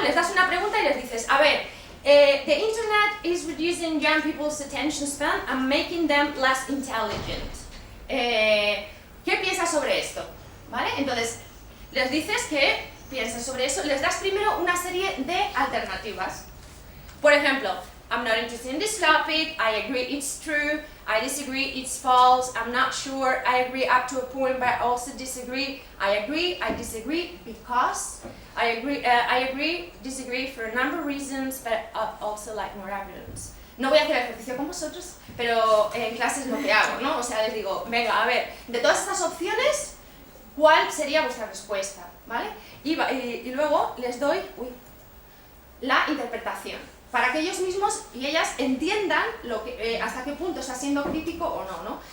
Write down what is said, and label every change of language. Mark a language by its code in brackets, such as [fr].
[es] Les das una pregunta y les dices, a ver, [en] the internet is reducing young people's attention span and making them less intelligent. [es] ¿Qué piensas sobre esto? ¿Vale? Entonces, les dices que piensen sobre eso, les das primero una serie de alternativas. Por ejemplo, [en] I'm not interested in this topic, I agree it's true, I disagree it's false, I'm not sure, I agree up to a point but I also disagree, I agree, I disagree because, I agree, disagree for a number of reasons, but I also like more evidence. [es] No voy a hacer el ejercicio con vosotros, pero en clase es lo que hago, ¿no? O sea, les digo, venga, a ver, de todas estas opciones, ¿cuál sería vuestra respuesta? ¿Vale? Y luego les doy la interpretación, para que ellos mismos y ellas entiendan hasta qué punto está siendo crítico o no, ¿no?